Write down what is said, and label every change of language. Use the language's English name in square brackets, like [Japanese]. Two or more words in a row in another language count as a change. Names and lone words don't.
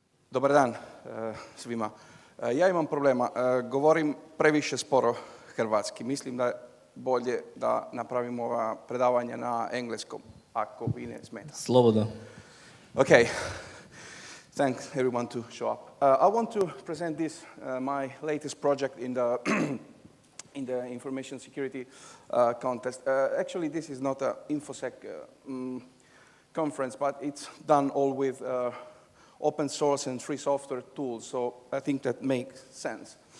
[Croatian] Dobar dan svima. Ja imam problema. Govorim previše sporo hrvatski. Mislim da je bolje da napravimo ova predavanja na engleskom, ako vi ne smeta. Slobodno. [English] Okay. Thanks everyone to show up. I want to present this, my latest project in the in the information security contest. Actually, this is not an InfoSec conference, but it's done all with open source and free software tools, so I think that makes sense.